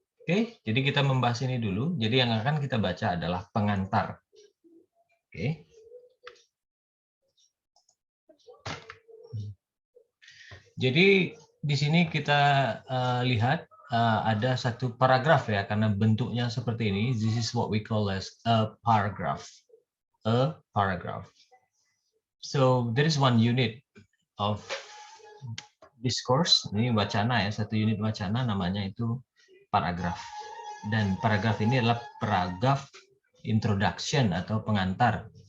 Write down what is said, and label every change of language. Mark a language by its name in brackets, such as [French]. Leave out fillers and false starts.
[Indonesian] Oke, jadi kita membahas ini dulu. Jadi yang akan kita baca adalah pengantar. Oke. Jadi di sini kita lihat ada satu paragraf ya, karena bentuknya seperti ini. [English] This is what we call as a paragraph. A paragraph. So there is one unit of discourse. [Indonesian] Ini wacana ya, satu unit wacana namanya itu paragraf. Dan paragraf ini adalah paragraf introduction atau pengantar.